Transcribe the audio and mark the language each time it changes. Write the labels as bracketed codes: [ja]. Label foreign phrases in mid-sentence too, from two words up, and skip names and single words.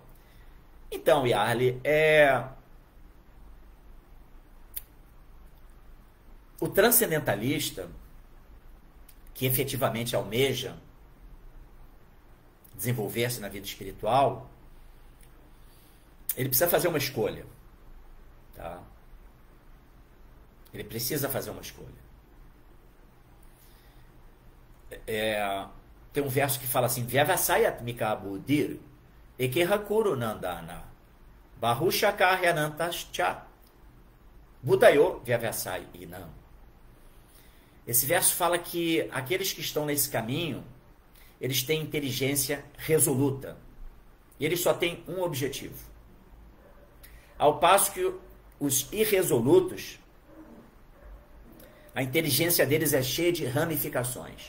[pt] Então, Yarli, o transcendentalista, que efetivamente almeja desenvolver-se na vida espiritual, ele precisa fazer uma escolha. Tá? Ele precisa fazer uma escolha. Tem um verso que fala assim: [sa] व्यवसायात्मिका बुद्धिरेकेह कुरुनन्दन बहुशाखा ह्यनन्ताश्च बुद्धयोऽव्यवसायिनाम्. [pt] Esse verso fala que aqueles que estão nesse caminho, eles têm inteligência resoluta. E eles só têm um objetivo. Ao passo que os irresolutos, a inteligência deles é cheia de ramificações.